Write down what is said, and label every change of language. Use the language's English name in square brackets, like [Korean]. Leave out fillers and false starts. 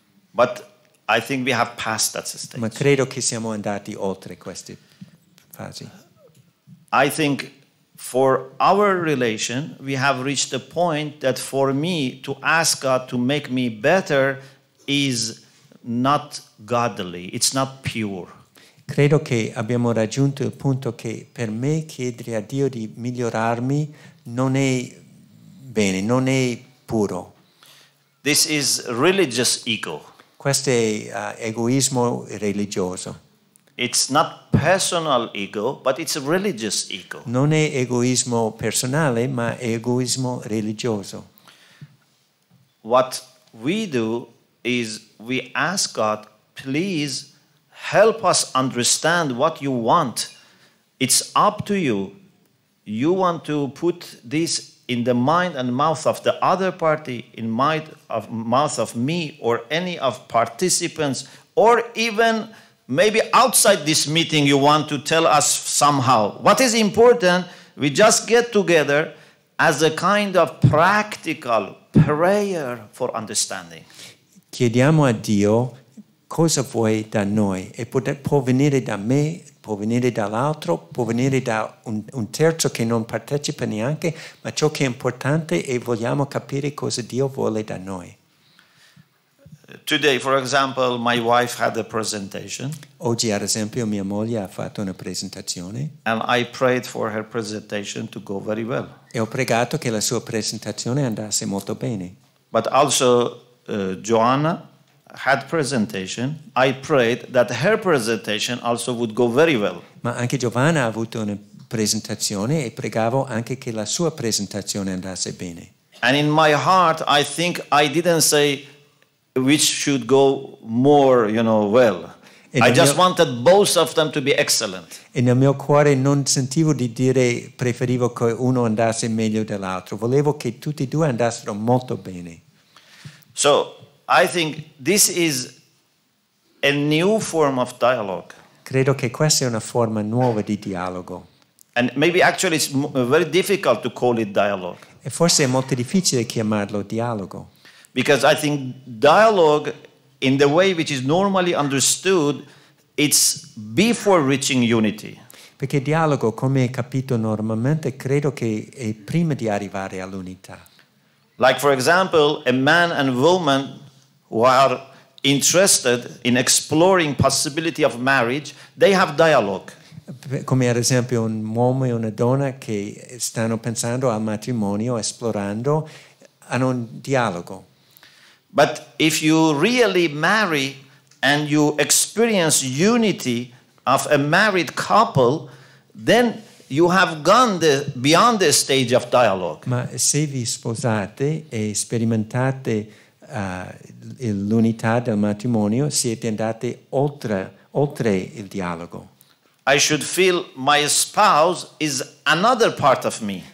[English] But I think we have passed that stage. [Italian] Ma credo che siamo andati oltre queste fasi. [English] I think for our relation, we have reached a point that for me to ask God to make me better is not godly, it's not pure. [Italian] Credo che abbiamo raggiunto il punto che per me chiedere a Dio di migliorarmi non è bene, non è puro. [English] This is religious ego. [Italian] Questo è egoismo religioso. [English] It's not personal ego, but it's a religious ego. [Italian] Non è egoismo personale, ma è egoismo religioso. [English] What we do is we ask God, please help us understand what you want. It's up to you. You want to put this in the mind and mouth of the other party, in mouth of me or any of participants, or even maybe outside this meeting you want to tell us somehow. What is important, we just get together as a kind of practical prayer for understanding. [Italian] Chiediamo a Dio cosa vuoi da noi e può venire da me, può venire dall'altro, può venire da un terzo che non partecipa neanche, ma ciò che è importante è vogliamo capire cosa Dio vuole da noi. [English] Today, for example, my wife had a presentation. [Italian] Oggi, ad esempio, mia moglie ha fatto una presentazione. [English] And I prayed for her presentation to go very well. [Italian] E ho pregato che la sua presentazione andasse molto bene. [English] But also, Joanna had presentation. I prayed that her presentation also would go very well. [Italian] Ma anche Giovanna ha avuto una presentazione e pregavo anche che la sua presentazione andasse bene. [English] And in my heart, I think I didn't say which should go more, well. I just wanted both of them to be excellent. [Italian] E nel mio cuore non sentivo di dire preferivo che uno andasse meglio dell'altro. Volevo che tutti e due andassero molto bene. [English] So, I think this is a new form of dialogue. [Italian] Credo che questa è una forma nuova di dialogo. [English] And maybe actually it's very difficult to call it dialogue. [Italian] E forse è molto difficile chiamarlo dialogo. [English] Because I think dialogue, in the way which is normally understood, it's before reaching unity. [Italian] Perché dialogo, come è capito normalmente, credo che è prima di arrivare all'unità. [English] Like, for example, a man and woman who are interested in exploring possibility of marriage, they have dialogue. [Italian] Come ad esempio un uomo e una donna che stanno pensando al matrimonio, esplorando, hanno un dialogo. [English] But if you really marry and you experience unity of a married couple, then you have gone beyond the stage of dialogue. [Italian] Ma se vi sposate e sperimentate l'unità del matrimonio, siete andati oltre il dialogo. [English] I should feel my spouse is another part of me.